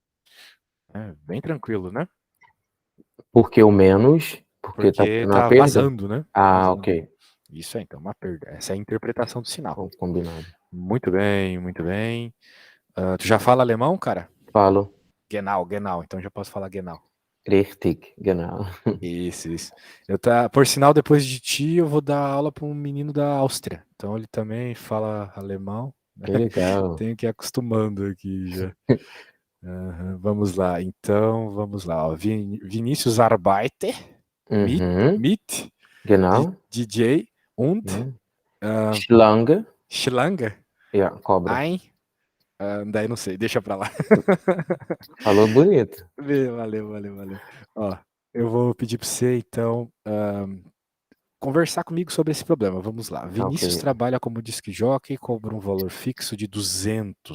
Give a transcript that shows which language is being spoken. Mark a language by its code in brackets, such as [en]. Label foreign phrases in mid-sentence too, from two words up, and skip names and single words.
[pt] É bem tranquilo, né? Porque o menos, porque tá Porque tendo uma tá perda? vazando, né? Tá Ah, vazando. ok. Isso é então uma perda. Essa é a interpretação do sinal. Combinado. Muito bem, muito bem. Tu já fala alemão, cara? Falo. [de] Genau, genau. [pt] Então já posso falar genau. [de] Richtig, genau. [pt] Isso, isso. Por sinal, depois de ti, eu vou dar aula para um menino da Áustria. Então ele também fala alemão. Que legal. Tenho que ir acostumando aqui já. Aham, vamos lá. Então, vamos lá. Ó. [de] Vinícius Arbeiter, Uhum. mit, Genau. DJ und Mhm. uh, Schlange. Schlange, [pt] Ja, cobra. [de] ein. [pt] Daí não sei, deixa pra lá. Falou bonito. Valeu, valeu, valeu. Ó, eu vou pedir para você, então, conversar comigo sobre esse problema. Vamos lá. Ok. Vinícius trabalha como disc jockey e cobra um valor fixo de 200.